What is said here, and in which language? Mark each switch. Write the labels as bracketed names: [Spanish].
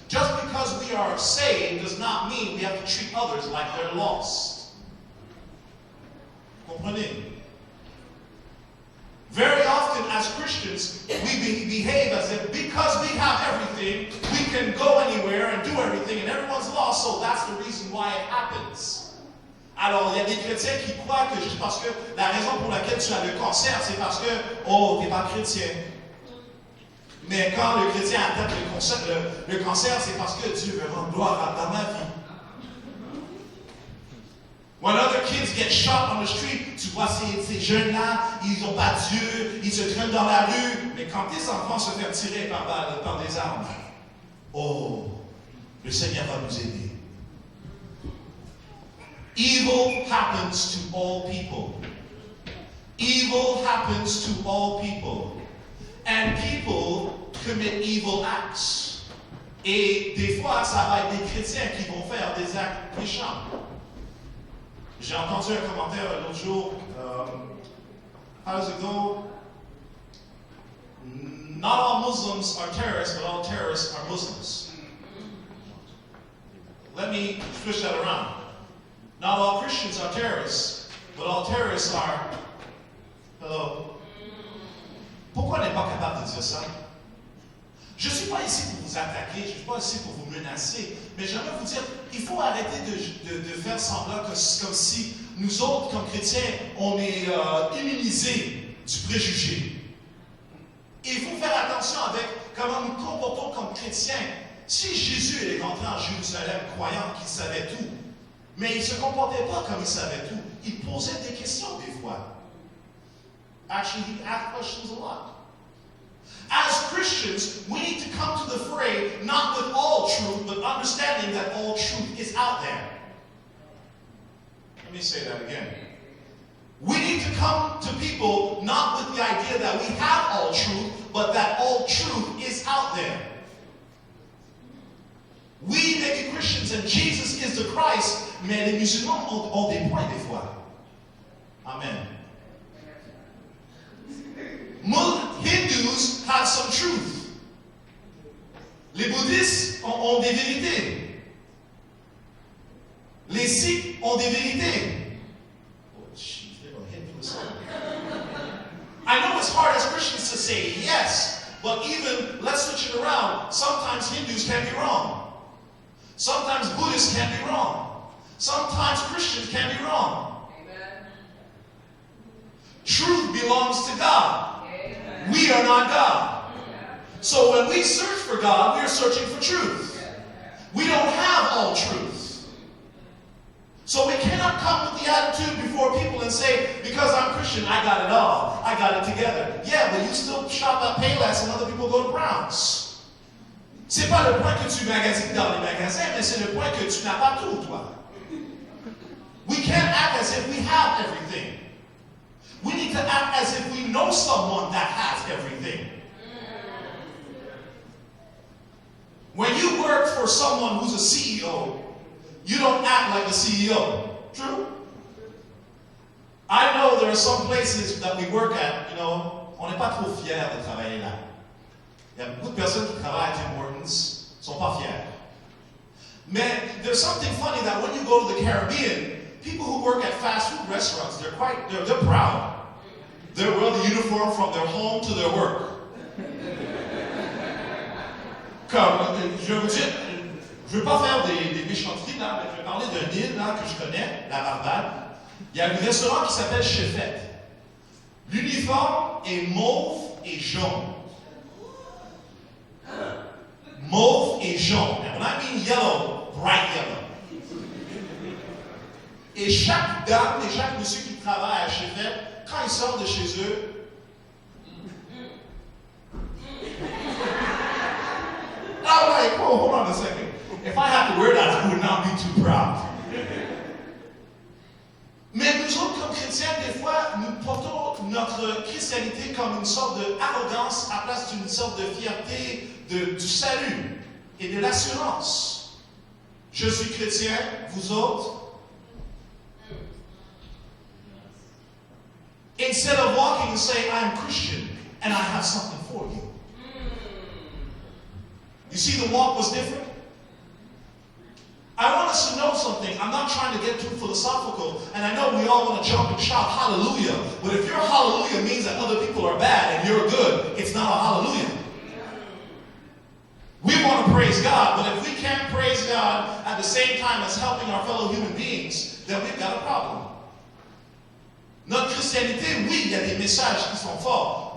[English] Just because we are saved does not mean we have to treat others like they're lost. [French] Comprenez? [English] Very often as Christians, we behave as if because we have everything, we can go anywhere and do everything, and everyone's lost, so that's the reason why it happens. [French] Alors, il y a des chrétiens qui croient que juste parce que la raison pour laquelle tu as le cancer, c'est parce que, oh, t'es pas chrétien. Mais quand le chrétien attaque le cancer, c'est parce que Dieu veut rendre gloire dans ma vie. [English] When other kids get shot on the street, [French] tu vois ces jeunes-là, ils n'ont pas Dieu, ils se traînent dans la rue. Mais quand tes enfants se font tirer par des armes, oh, le Seigneur va nous aider. [English] Evil happens to all people. Evil happens to all people. And people commit evil acts. [French] Et des fois, ça va être des chrétiens qui vont faire des actes méchants. J'ai entendu un commentaire l'autre jour. [English] How does it go? Not all Muslims are terrorists, but all terrorists are Muslims. Let me switch that around. Not all Christians are terrorists, but all terrorists are... Hello? [French] Pourquoi on n'est pas capable de dire ça? Je ne suis pas ici pour vous attaquer, je ne suis pas ici pour vous menacer, mais j'aimerais vous dire, il faut arrêter de faire semblant comme si nous autres, comme chrétiens, on est immunisés du préjugé. Et il faut faire attention avec comment nous comportons comme chrétiens. Si Jésus est rentré en Jérusalem croyant qu'il savait tout, mais il ne se comportait pas comme il savait tout. Il posait des questions des fois. [English] Actually, he asked questions a lot. As Christians, we need to come to the fray not with all truth, but understanding that all truth is out there. Let me say that again. We need to come to people not with the idea that we have all truth, but that all truth is out there. We may be Christians and Jesus is the Christ, [French] mais les musulmans ont des points des fois. Amen. [English] Hindus have some truth. [French] Les bouddhistes ont des vérités. Les sikhs ont des vérités. [English] Oh, jeez, they're going to hit me with something. I know it's hard as Christians to say yes, but even, let's switch it around. Sometimes Hindus can be wrong. Sometimes Buddhists can be wrong. Sometimes Christians can be wrong. Amen. Truth belongs to God. Amen. We are not God. Amen. So when we search for God, we are searching for truth. We don't have all truth. So we cannot come with the attitude before people and say, because I'm Christian, I got it all. I got it together. Yeah, but you still shop at Payless and other people go to Browns. [French] C'est pas le point que tu magasines dans les magasins, mais c'est le point que tu n'as pas tout, toi. [English] We can't act as if we have everything. We need to act as if we know someone that has everything. When you work for someone who's a CEO, you don't act like a CEO. True? I know there are some places that we work at, [French] on n'est pas trop fiers de travailler là. Il y a beaucoup de personnes qui travaillent à Tim Hortons, ne sont pas fiers. [English] Mais there's something funny that when you go to the Caribbean, people who work at fast food restaurants, they're proud. They wear the uniform from their home to their work. [French] Comme, je vais vous dire, je ne veux pas faire des méchancetés là, mais je vais parler d'un île là, que je connais, la Barbade. Il y a un restaurant qui s'appelle Chefette. L'uniforme est mauve et jaune. Mauve et jaune. [English] And when I mean yellow, bright yellow. [French] Et chaque dame et chaque monsieur qui travaille à Chevette, quand ils sortent de chez eux, [English] I'm like, oh, hold on a second. If I have to wear that, I would not be too proud. [French] Mais nous autres, comme chrétiens, des fois, nous portons notre christianité comme une sorte d'arrogance à place d'une sorte de fierté du salut et de l'assurance. Je suis chrétien, vous autres. [English] Instead of walking and saying, I'm Christian and I have something for you. You see, the walk was different. I want us to know something. I'm not trying to get too philosophical, and I know we all want to jump and shout hallelujah, but if your hallelujah means that other people are bad and you're good, it's not a hallelujah. We want to praise God, but if we can't praise God at the same time as helping our fellow human beings, then we've got a problem. [French] Notre christianité, oui, il y a des messages qui sont forts.